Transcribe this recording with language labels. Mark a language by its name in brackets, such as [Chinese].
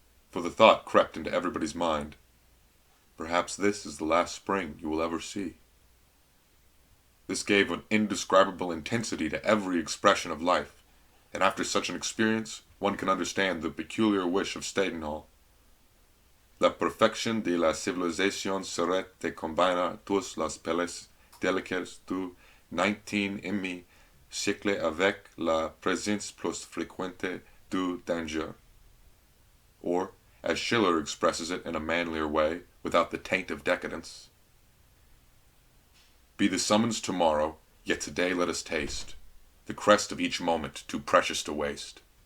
[English] For the thought crept into everybody's mind, perhaps this is the last spring you will ever see. This gave an indescribable intensity to every expression of life, and after such an experience one can understand the peculiar wish of Stendhal. [French] La perfection de la civilisation serait de combiner tous les pelles délicates du 19e siècle avec la présence plus fréquente du danger. [English] Or, as Schiller expresses it in a manlier way, without the taint of decadence, be the summons tomorrow, yet today let us taste the crest of each moment too precious to waste.